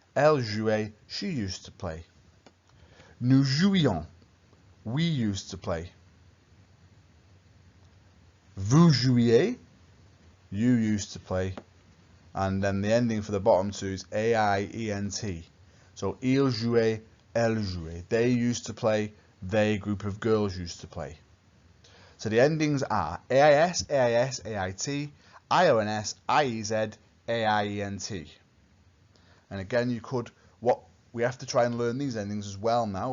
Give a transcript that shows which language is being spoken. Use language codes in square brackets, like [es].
[fr] Elle jouait, [en] she used to play. [fr] Nous jouions, [en] we used to play. [fr] Vous jouiez, [en] you used to play. And then the ending for the bottom two is AIENT. [fr] So il jouait, elle jouait. [en] They used to play, they, group of girls, used to play. So the endings are AIS, AIS, AIT, IONS, IEZ, AIENT. And again, we have to try and learn these endings as well now.